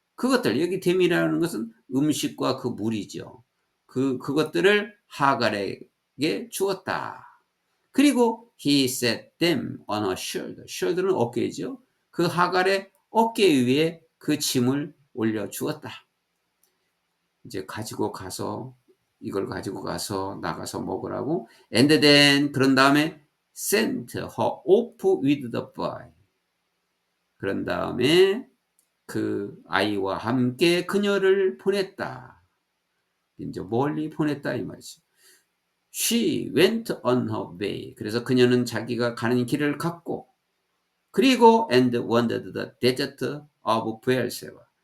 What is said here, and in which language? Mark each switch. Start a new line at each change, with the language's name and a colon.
Korean: 그것들 여기 댐이라는 것은 음식과 그 물이죠. 그것들을 하갈에게 주었다. 그리고
English: he set them on her shoulder.
Korean: shoulder는 어깨죠. 그 하갈의 어깨 위에 그 짐을 올려 주었다. 이제 가지고 가서 이걸 가지고 가서 나가서 먹으라고.
English: And then
Korean: 그런 다음에
English: sent her off with the boy.
Korean: 그런 다음에 그 아이와 함께 그녀를 보냈다. 이제 멀리 보냈다 이 말이죠.
English: She went on her way.
Korean: 그래서 그녀는 자기가 가는 길을 갔고, 그리고
English: and wandered the desert of
Korean: 부엘세바.